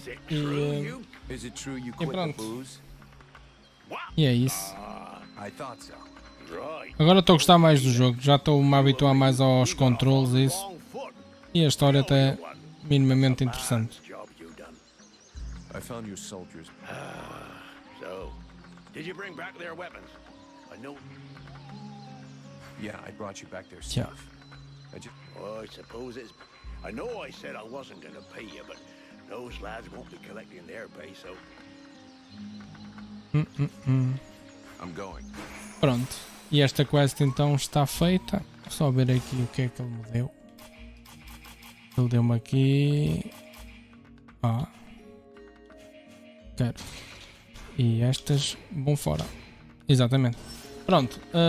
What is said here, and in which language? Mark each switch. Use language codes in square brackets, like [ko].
[pt] E pronto. E é isso. Agora estou a gostar mais do jogo. Já estou-me a habituar mais aos controles e isso. E a história até é minimamente interessante. [en] I found your soldiers. So, did you bring back their weapons? I know. Yeah, I brought you back their Yeah. stuff. Oh, I suppose it's. I know I said I wasn't going to pay you, but those lads won't be collecting their pay, so. I'm going. [pt] Pronto. E esta quest então está feita. Só ver aqui o que é que ele me deu. Ele deu-me aqui. Quero. E estas vão fora. Exatamente. Pronto.